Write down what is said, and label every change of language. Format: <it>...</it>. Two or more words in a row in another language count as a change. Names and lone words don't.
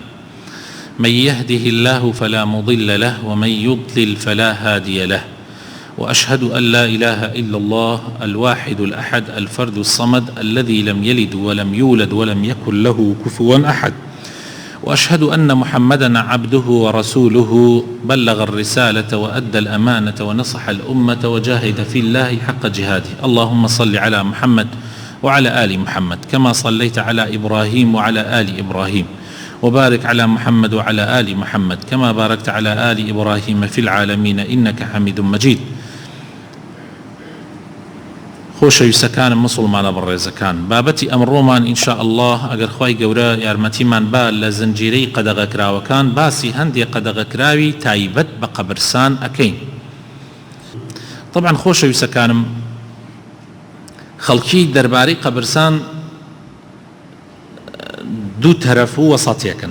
<ar>من يهده الله فلا مضل له ومن يضلل فلا هادي له، وأشهد أن لا إله إلا الله الواحد الأحد الفرد الصمد الذي لم يلد ولم يولد ولم يكن له كفوا أحد، وأشهد أن محمدا عبده ورسوله بلغ الرسالة وأدى الأمانة ونصح الأمة وجاهد في الله حق جهاده. اللهم صل على محمد وعلى آل محمد كما صليت على إبراهيم وعلى آل إبراهيم، وبارك على محمد وعلى آل محمد كما باركت على آل إبراهيم في العالمين إنك حميد مجيد.</ar> <ckb>خۆشەویستەکانم مسلمانە بەڕێزەکان، بابەتی ئەمڕۆمان</ckb> <ar>ئینشاء الله</ar> <ckb>ئەگەر خوای گەورە یارمەتیمان با لە زنجیرەی قەدەغەکراوەکان باسی هەندێک قەدەغەکراوی تایبەت بە قەبرستان ئەکەین. طبعا خۆشەویستەکانم، خەڵکی دەربارەی قەبرستان دوو تەرەف و وەسەطیەکەن.</ckb>